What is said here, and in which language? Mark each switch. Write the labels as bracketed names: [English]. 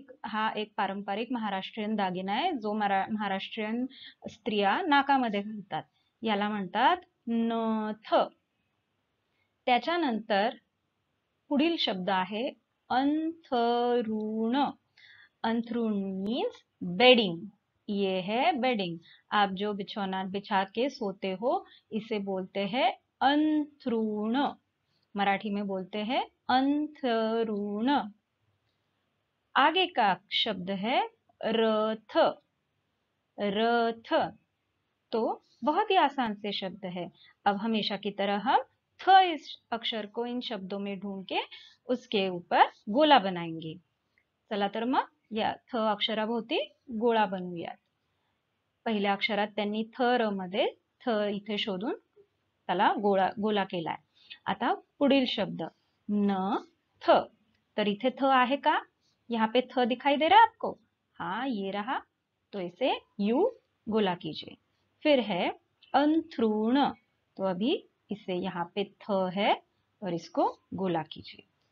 [Marathi] हा एक पारंपरिक महाराष्ट्रीयन दागिना आहे जो महाराष्ट्रीयन स्त्रिया नाकामध्ये घालतात, याला म्हणतात नथ। त्याच्यानंतर पुढील शब्द आहे अंथरुण। [Hindi] अंथरुण [English] Means bedding. [Hindi] ये है बेडिंग। आप जो बिछौना बिछा के सोते हो इसे बोलते हैं अंथरुण। मराठी में बोलते हैं अंथरुण। आगे का शब्द है रथ। रथ तो बहुत ही आसान से शब्द है। अब हमेशा की तरह हम थ इस अक्षर को इन शब्दों में ढूंढ के उसके ऊपर गोला बनाएंगे। [Marathi] चला तर मग या थ अक्षराभोवती गोळा बनवूयात। पहिल्या अक्षरात त्यांनी थ र मध्ये थ इथे शोधून त्याला गोला केलाय। आता पुढील शब्द न थ। तर इथे थ आहे का? [Hindi] यहाँ पे थ दिखाई दे रहा है आपको? हाँ, ये रहा। तो इसे यू गोला कीजिए। फिर है अंथरुण। तो अभी इसे यहाँ पे थ है और इसको गोला कीजिए।